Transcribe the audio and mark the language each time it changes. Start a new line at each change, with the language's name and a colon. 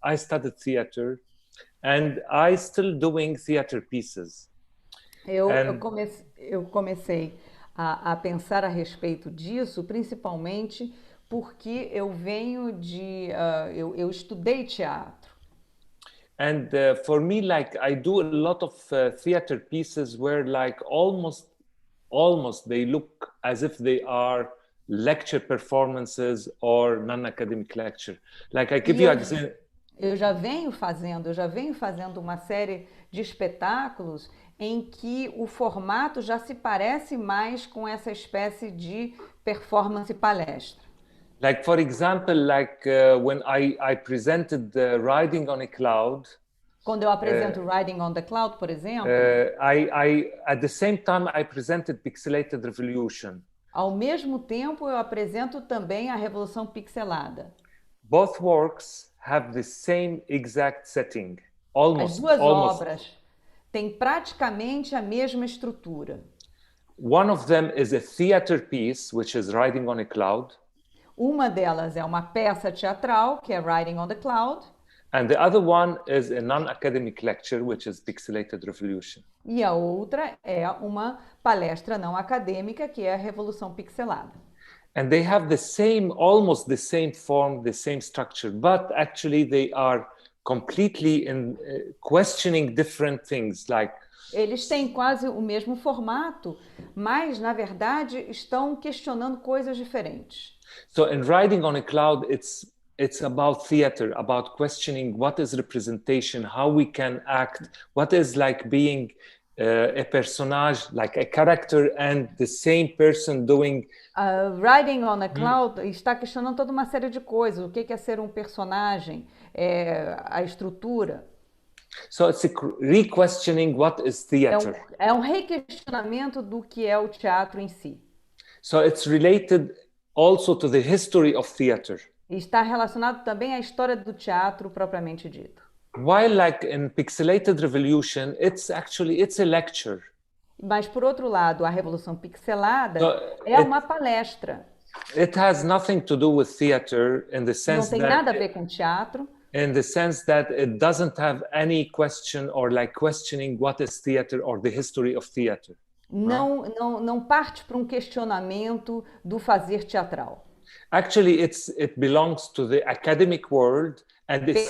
English: I studied theater and I still doing theater pieces.
Portuguese: Eu comecei a pensar a respeito disso, principalmente porque eu venho de... eu estudei teatro.
English: And for me, like I do a lot of theater pieces where like almost they look as if they are lecture performances or non-academic lecture. Like I give you an example.
Portuguese: Eu já venho fazendo uma série de espetáculos em que o formato já se parece mais com essa espécie de performance palestra.
English: Like for example, like when I presented Riding on a Cloud.
Portuguese: Quando eu apresento Riding on the Cloud, por exemplo,
English: I at the same time I presented Pixelated Revolution.
Portuguese: Ao mesmo tempo eu apresento também a Revolução Pixelada.
English: Both works have the same exact setting.
Portuguese: As duas obras têm praticamente a mesma estrutura.
English: One of them is a theater piece, which is Riding on a Cloud.
Portuguese: Uma delas é uma peça teatral, que é Riding on the Cloud.
English: And the other one is a non-academic lecture, which is Pixelated Revolution.
Portuguese: E a outra é uma palestra não acadêmica, que é a Revolução Pixelada.
English: And they have the same, almost the same form, the same structure, but actually they are completely questioning different things, like
Portuguese: eles têm quase o mesmo formato, mas na verdade estão questionando coisas diferentes.
English: So in Riding on a Cloud, it's about theater, about questioning what is representation, how we can act, what is like being a personage, like a character, and the same person doing.
Portuguese: Riding on a Cloud está questionando toda uma série de coisas. O que é ser um personagem, a estrutura.
English: So it's re-questioning what is theater.
Portuguese: É um requestionamento do que é o teatro em si.
English: So it's related also to the history of theater.
Portuguese: Está relacionado também à história do teatro propriamente dito.
English: While like in Pixelated Revolution, it's a lecture.
Portuguese: Mas por outro lado, a Revolução Pixelada é uma palestra.
English: It has nothing to do with theater in the sense that
Portuguese: não tem nada a ver com teatro.
English: In the sense that it doesn't have any question or like questioning what is theater or the history of theater.
Portuguese: Não parte para um questionamento do fazer teatral.
English: Actually, it belongs to the academic world, and it's